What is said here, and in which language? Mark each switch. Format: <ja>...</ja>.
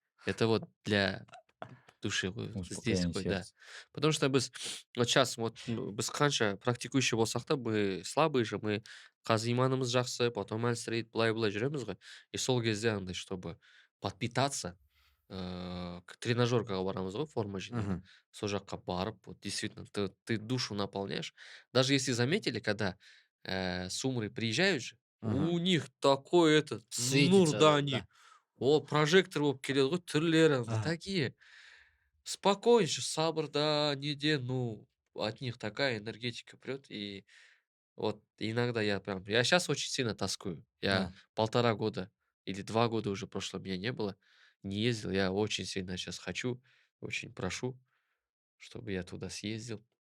<ru>это вот для души ғой, здесь Успокоение ғой, да. сердца. Потому что</ru> <kk>біз</kk> <ru>вот сейчас вот</ru> <kk>біз қанша практикующий болсақ та,</kk> <ru>мы слабые же, мы</ru> <kk>қазір иманымыз жақсы,</kk> <ru>потом</ru> <kk>әлсірейді, былай-былай жүреміз ғой. И сол кезде андай,</kk> <ru>чтобы подпитаться,</ru> <kk>тренажеркаға барамыз ғой, форма жинауға. Мгм. Сол жаққа барып,</kk> <ru>вот действительно, ты душу наполняешь. Даже если заметили, когда сумры приезжают же, Мгм. у них такой этот нур, Светится, да, да. они,</ru> <kk>о, прожектор болып келеді ғой, түрлері,</kk> <ru>Ага. такие. Спокойнейше, сабыр, да, неде, ну, от них такая энергетика прет, и вот иногда я сейчас очень сильно тоскую. Я Да. 1,5 года или 2 года уже прошло, меня не было, не ездил. Я очень сильно сейчас хочу, очень прошу, чтобы я туда съездил.</ru>